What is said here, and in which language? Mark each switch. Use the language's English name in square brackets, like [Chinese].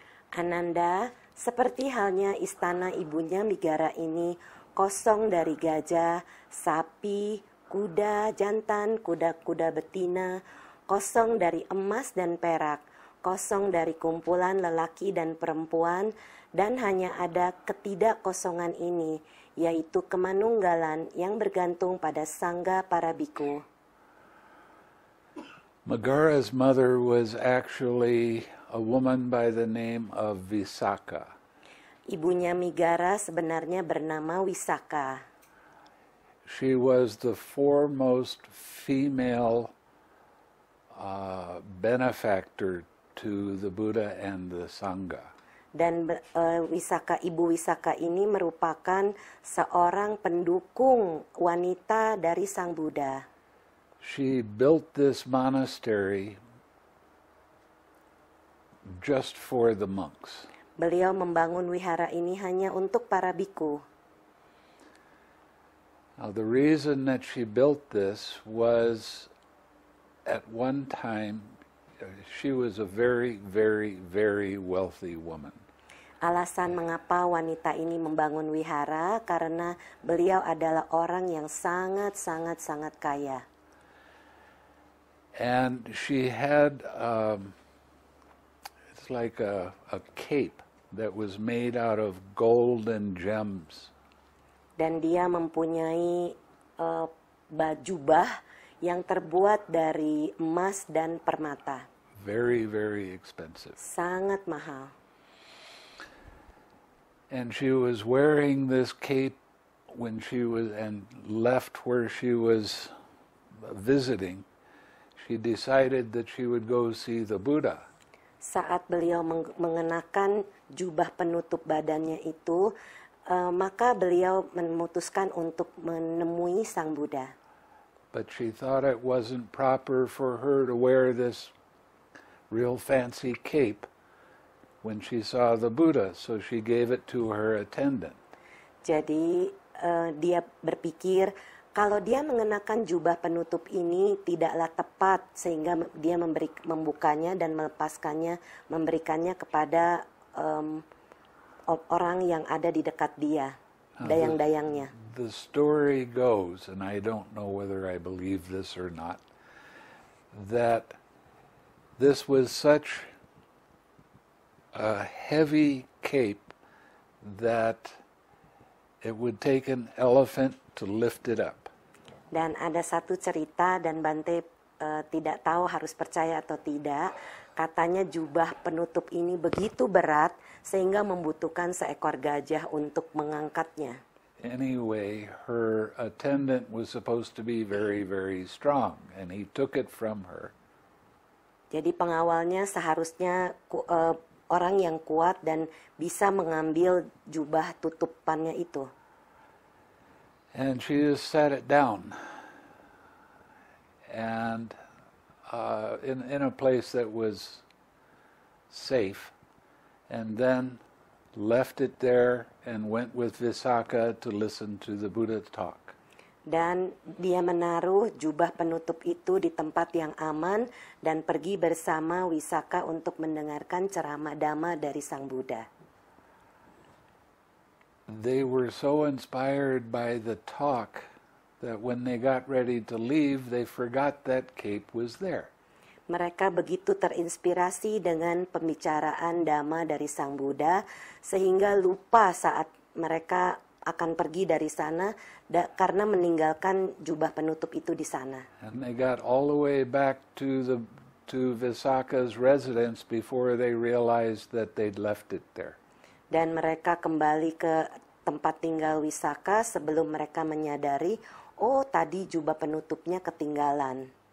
[Indonesian] Ananda, seperti halnya istana ibunya Megara ini kosong dari gajah, sapi, kuda jantan, kuda-kuda betina, kosong dari emas dan perak, kosong dari kumpulan lelaki dan perempuan, dan hanya ada ketidakkosongan ini, yaitu kemanunggalan yang bergantung pada sangga para biku. [English] Megara's mother was actually a woman by the name of Visakha. [Indonesian] Ibunya Migara sebenarnya bernama Wisaka. [English] She was the foremost female benefactor to the Buddha and the Sangha. [Indonesian] Dan Ibu Wisaka ini merupakan seorang pendukung wanita dari Sang Buddha. [English] She built this monastery just for the monks. [Indonesian] Beliau membangun wihara ini hanya untuk para biku. [English] Now, the reason that she built this was at one time she was a very, very, very wealthy woman. [Indonesian] Alasan mengapa wanita ini membangun wihara karena beliau adalah orang yang sangat kaya. [English] And she had, it's like a cape that was made out of gold and gems. [Indonesian] Dan dia mempunyai jubah yang terbuat dari emas dan permata. [English] Very, very expensive. [Indonesian] Sangat mahal. [English] And she was wearing this cape when she was, and left where she was visiting. She decided that she would go see the Buddha. [Indonesian] Saat beliau mengenakan jubah penutup badannya itu, maka beliau memutuskan untuk menemui Sang Buddha. [English] But she thought it wasn't proper for her to wear this real fancy cape when she saw the Buddha, so she gave it to her attendant. [Indonesian] Jadi dia berpikir kalau dia mengenakan jubah penutup ini tidaklah tepat, sehingga dia membukanya dan melepaskannya, memberikannya kepada orang yang ada di dekat dia, dayang-dayangnya. [English] The story goes, and I don't know whether I believe this or not, that this was such a heavy cape that it would take an elephant to lift it up. [Indonesian] Dan ada satu cerita, dan Bante tidak tahu harus percaya atau tidak, katanya jubah penutup ini begitu berat sehingga membutuhkan seekor gajah untuk mengangkatnya. [English] Anyway, her attendant was supposed to be very, very strong, and he took it from her. [Indonesian] Jadi pengawalnya seharusnya orang yang kuat dan bisa mengambil jubah tutupannya itu. [English] And she just sat it down, and in a place that was safe, and then left it there and went with Visakha to listen to the Buddha talk. [Indonesian] Dan dia menaruh jubah penutup itu di tempat yang aman dan pergi bersama Wisaka untuk mendengarkan ceramah Dhamma dari Sang Buddha. [English] They were so inspired by the talk that when they got ready to leave, they forgot that cape was there. [Indonesian] Mereka begitu terinspirasi dengan pembicaraan Dhamma dari Sang Buddha sehingga lupa saat mereka akan pergi dari sana karena meninggalkan jubah penutup itu di sana. [English] And they got all the way back to Visakha's residence before they realized that they'd left it there. [Indonesian] Dan mereka kembali ke tempat tinggal Wisaka sebelum mereka menyadari, oh tadi jubah penutupnya ketinggalan.